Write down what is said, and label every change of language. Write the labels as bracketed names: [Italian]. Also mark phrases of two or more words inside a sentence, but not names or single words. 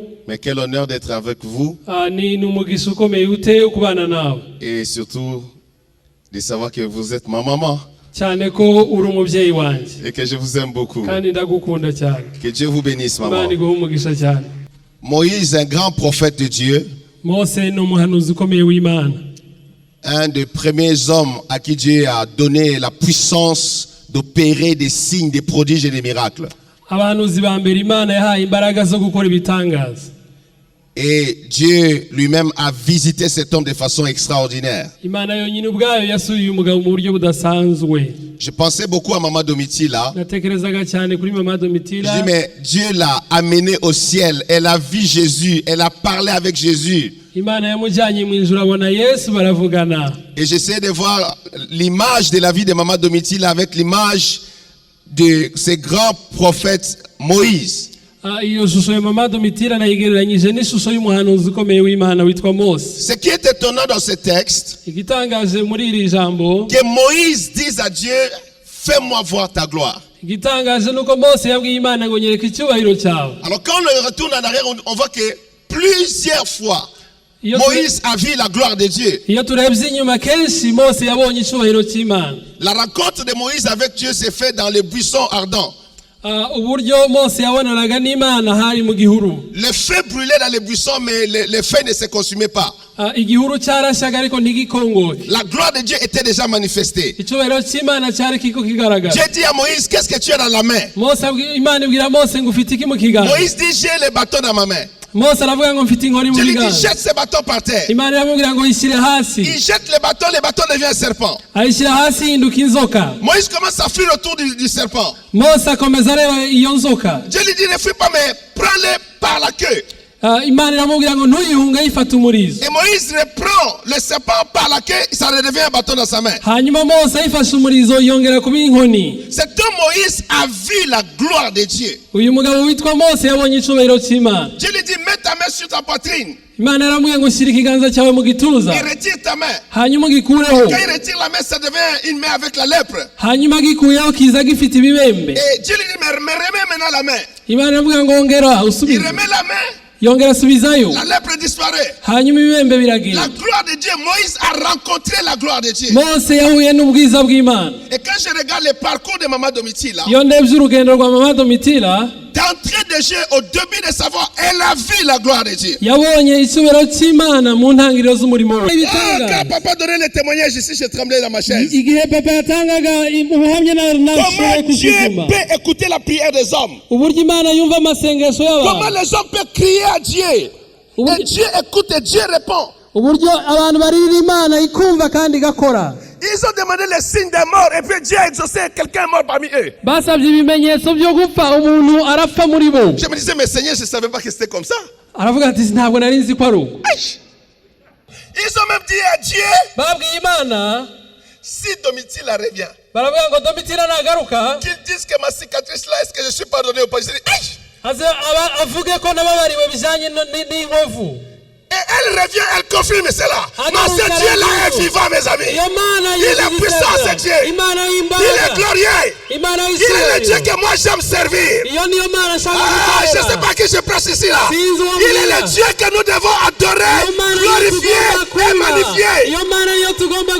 [French] Mais quel honneur d'être avec vous [Kinyarwanda] ni umugisha ukomeye ute kubana nawe [French] et surtout de savoir que vous êtes ma maman. [Kinyarwanda] cyane ko uri umubyeyi wanjye [French] et que je vous aime beaucoup. [Kinyarwanda] kandi ndagukunda cyane. [French] Que Dieu vous bénisse, [Kinyarwanda] Imana [French] maman. [Kinyarwanda] iguhe umugisha cyane. [French] Moïse, un grand prophète de Dieu, [Kinyarwanda] Mose ni umuhanuzi ukomeye w'Imana, [French] un des premiers hommes à qui Dieu a donné la puissance d'opérer des signes, des prodiges et des miracles. [Kinyarwanda] abahanuzi ba mbere Imana yahaye imbaraga zo gukora ibitangaza. [French] Et Dieu lui-même a visité cet homme de façon extraordinaire. [Kinyarwanda] Imana yonyine ubwayo yasuye uyu mugabo mu buryo budasanzwe. [French] Je pensais beaucoup à Maman Domitila. [Kinyarwanda] Natekerezaga cyane kuri Mama [French] Je [Kinyarwanda] Domitila. [French] dis, mais Dieu l'a amenée au ciel. Elle a vu Jésus. Elle a parlé avec Jésus. [Kinyarwanda] Imana yamujyanye mu ijuru abona Yesu baravugana. [French] Et j'essaie de voir l'image de la vie de Maman Domitila avec l'image de ce grand prophète Moïse. [Kinyarwanda] Iyo shusho ya Mama Domitila nayigereranyije n'ishusho y'umuhanuzi ukomeye w'Imana witwa Mose. [French] Ce qui est étonnant dans ce texte, [Kinyarwanda] Igitangaje muri iri jambo, [French] que Moïse dise à Dieu, fais-moi voir ta gloire. [Kinyarwanda] igitangaje nuko Mose yabwiye Imana ngo nyereka icyubahiro cyawe. [French] Alors quand on retourne en arrière, on voit que plusieurs fois, Moïse a vu la gloire de Dieu. [Kinyarwanda] Iyo turebye inyuma kenshi Mose yabonye icyubahiro cy'Imana. [French] La rencontre de Moïse avec Dieu s'est faite dans les buissons ardents. [Kinyarwanda] Uburyo Mose yabonanaga n'Imana hari mu gihuru. [French] Le feu brûlait dans les buissons, mais le feu ne se consumait pas. [Kinyarwanda] Igihuru cyarashyaga ariko ntigikongoke. [French] La gloire de Dieu était déjà manifestée. [Kinyarwanda] Icyubahiro cy'Imana cyari kiko kigaragara. [French] Dieu dit à Moïse, qu'est-ce que tu as dans la main? [Kinyarwanda] Imana ibwira Mose ngo ufite iki mu kiganza. [French] Moïse dit, j'ai le bâton dans ma main. [Kinyarwanda] Mose aravuga ngo mfite inkoni mu [French] Dieu lui dit, [Kinyarwanda] kiganza. [French] jette ce bâton par terre. [Kinyarwanda] Imana iramubwira ngo yishyire hasi. [French] Il jette le bâton devient un serpent. [Kinyarwanda] Ayishyira hasi hinduka inzoka. [French] Moïse commence à fuir autour du serpent. [Kinyarwanda] Mose akomeza areba iyo nzoka. [French] Dieu lui dit, ne fuis pas, mais prends-le par la queue. [Kinyarwanda] Imana iramubwira ngo ntuyihunge yifata umurizo. [French] Et Moïse reprend le serpent par la queue, ça redevient un bâton dans sa main. [Kinyarwanda] Hanyuma Mose ayifashe umurizo yongera kuba inkoni. [French] Cet homme Moïse a vu la gloire de Dieu. [Kinyarwanda] Uyu mugabo witwa Mose yabonye icyubahiro cy'Imana. [French] Dieu lui dit, mets ta main sur ta poitrine. [Kinyarwanda] Imana iramubwira ngo shyira ikiganza cyawe mu gituza. [French] Il retire ta main. [Kinyarwanda] Hanyuma gikureho. [French] Quand il retire la main, ça devient une main avec la lèpre. [Kinyarwanda] Hanyuma gikuyeho kiza gifite ibibembe. [French] Et Dieu lui dit, mais remets maintenant la main. [Kinyarwanda] Imana iramubwira ngo ongera [French] Il [Kinyarwanda] usubize. [French] remet la main. [Kinyarwanda] Yongera asubizayo. [French] La lèpre disparaît. [Kinyarwanda] Hanyuma ibibembe biragenda. [French] La gloire de Dieu, Moïse a rencontré la gloire de Dieu. [Kinyarwanda] Mose yahuye n'ubwiza bw'Imana. [French] Et quand je regarde le parcours de Maman Domitila, [Kinyarwanda] Iyo ndebye urugendo rwa Mama Domitila, [French] d'entrée de jeu, au début de sa voix, elle a vu la gloire de Dieu. [Kinyarwanda] yabonye icyubahiro cy'Imana mu ntangiriro z'umurimo we. [French] Quand papa donnait le témoignage ici, je tremblais dans ma chaise. [Kinyarwanda] Igihe papa yatangaga ubuhamya nashoboye [French] Comment Dieu [Kinyarwanda] kuziguma. [French] peut écouter la prière des hommes? [Kinyarwanda] Uburyo Imana yumva amasengesho [French] Comment [Kinyarwanda] y'abantu. [French] les hommes peuvent crier à Dieu? Et Dieu écoute et Dieu répond. [Kinyarwanda] Uburyo abantu baririra Imana ikumva kandi igakora. [French] Ils ont demandé les signes des morts et puis Dieu a exaucé, quelqu'un est mort parmi eux. [Kinyarwanda] Basabye ibimenyetso byo gupfa umuntu arapfa muri bo. [French] Je me disais, mais Seigneur, je ne savais pas que c'était comme ça. [Kinyarwanda] Aravuga ati ntabwo nari nzi ko ari uko. [French] Aïe. Ils ont même dit à Dieu, [Kinyarwanda] Babwiye Imana, [French] si Domitila revient, [Kinyarwanda] baravuga ngo Domitila nagaruka, [French] qu'ils disent que ma cicatrice là, est-ce que je suis pardonné ou pas? Je dis, aïe. [Kinyarwanda] avuge ko nababariwe bijyanye n'inkovu. [French] Et elle revient, elle confirme cela. Mais ce Dieu-là est vivant, mes amis. Il est puissant, ce Dieu. Il est glorieux. Il est le Dieu que moi j'aime servir. Je ne sais pas qui je prêche ici là. Il est le Dieu que nous devons adorer, glorifier et magnifier.